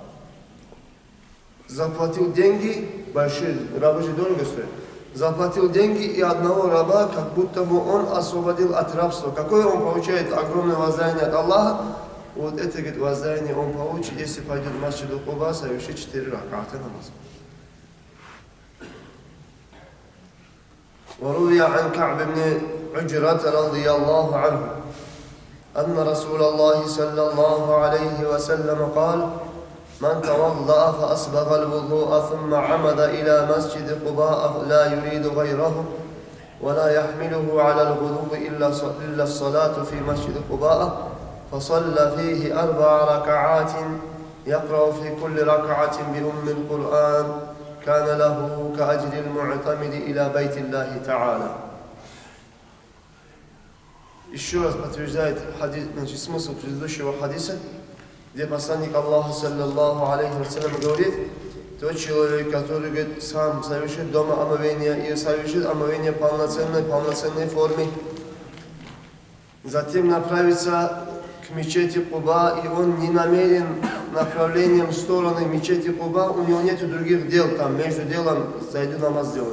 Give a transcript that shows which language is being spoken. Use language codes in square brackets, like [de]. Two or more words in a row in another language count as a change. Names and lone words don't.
[ru] заплатил деньги, большие, рабы же дорого стоят, заплатил деньги и одного раба, как будто бы он освободил от рабства. Какое он получает огромное воздаяние от Аллаха? Вот это, говорит, воздаяние он получит, если пойдет в масджиду Куба, совершит 4 ракаата намаза. [ar] وروي عن كعب بن عجرة رضي الله عنه أن رسول الله صلى الله عليه وسلم قال: من توضأ فأسبغ الوضوء ثم عمد إلى مسجد قباء لا يريد غيره ولا يحمله على الغلو إلا الصلاة في مسجد قباء فصلى فيه 4 ركعات يقرأ في كل ركعة بأم القرآن كان له كأجر المعتمد إلى بيت الله تعالى. [ru] Еще раз подтверждает хадис, значит, смысл предыдущего хадиса, где посланник Аллаха, [ar] صلى الله عليه وسلم, [ru] говорит: тот человек, который, говорит, сам совершит дома омовение и совершит омовение в полноценной форме, затем направится к мечети Куба, и он не намерен направлением в стороны мечети Куба, у него нет других дел, там между делом зайду намаз сделаю.